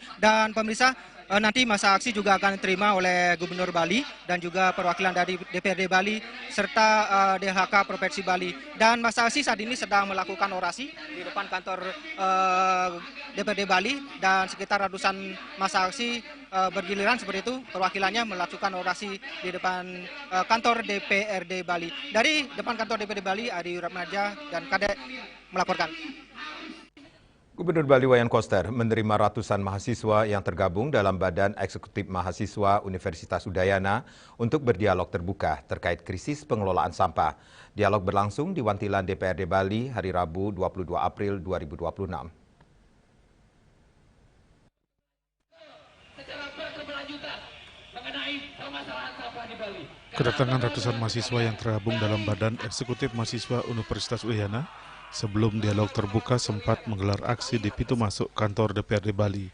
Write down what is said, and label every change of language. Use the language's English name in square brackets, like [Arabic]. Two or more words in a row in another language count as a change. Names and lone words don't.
[Indonesian] Dan pemirsa, nanti masa aksi juga akan diterima oleh Gubernur Bali dan juga perwakilan dari DPRD Bali serta DLHK Provinsi Bali. Dan masa aksi saat ini sedang melakukan orasi di depan kantor DPRD Bali dan sekitar ratusan masa aksi bergiliran seperti itu, perwakilannya melakukan orasi di depan kantor DPRD Bali. Dari depan kantor DPRD Bali, Ari Wiratmaja dan Kadek melaporkan. Gubernur Bali Wayan Koster menerima ratusan mahasiswa yang tergabung dalam Badan Eksekutif Mahasiswa Universitas Udayana untuk berdialog terbuka terkait krisis pengelolaan sampah. Dialog berlangsung di Wantilan DPRD Bali hari Rabu 22 April 2026. Kedatangan ratusan mahasiswa yang tergabung dalam Badan Eksekutif Mahasiswa Universitas Udayana sebelum dialog terbuka sempat menggelar aksi di pintu masuk kantor DPRD Bali.